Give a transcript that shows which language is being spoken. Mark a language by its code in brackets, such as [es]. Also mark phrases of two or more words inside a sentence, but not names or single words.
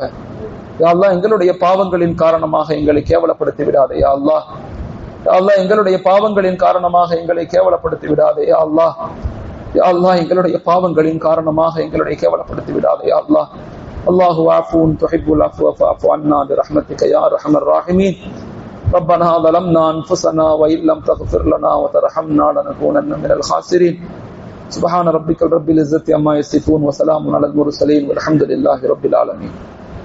[ar] يا الله, [ta] எங்களுடைய பாவங்களின் காரணமாக எங்களை கேவலப்படுத்தி விடாதே. [ar] يا الله، يا الله, [ta] எங்களுடைய பாவங்களின் காரணமாக எங்களை கேவலப்படுத்தி விடாதே. [ar] يا الله، يا الله, [ta] எங்களுடைய பாவங்களின் காரணமாக எங்களை கேவலப்படுத்தி விடாதே. [ar] يا الله، الله عفو تحب العفو فاعف عنا برحمتك يا أرحم الراحمين. ربنا ظلمنا أنفسنا وإن لم تغفر لنا وترحمنا لنكونن من الخاسرين. سبحان ربك رب العزة عما يصفون وسلام على المرسلين والحمد لله رب العالمين.